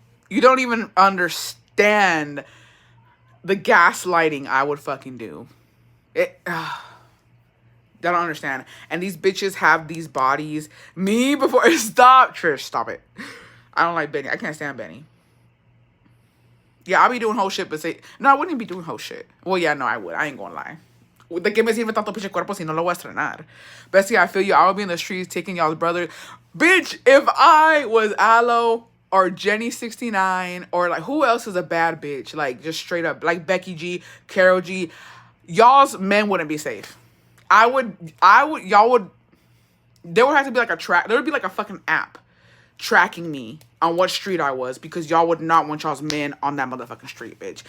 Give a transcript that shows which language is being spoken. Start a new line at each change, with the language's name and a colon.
English: You don't even understand the gaslighting I would fucking do. They don't understand. And these bitches have these bodies. Me before. Stop, Trish. Stop it. I don't like Benny. I can't stand Benny. Yeah, I'll be doing whole shit, but no, I wouldn't be doing whole shit. Well, yeah, no, I would. I ain't gonna lie.
Spanish: ¿De qué me sirve tanto pinche cuerpo si no lo voy a estrenar?
English: Bessie, I feel you. I would be in the streets taking y'all's brother. Bitch, if I was Aloe or Jenny 69 or like who else is a bad bitch? Like just straight up like Becky G, Carol G, y'all's men wouldn't be safe. Y'all would, there would have to be like there would be like a fucking app tracking me on what street I was because y'all would not want y'all's men on that motherfucking street, bitch.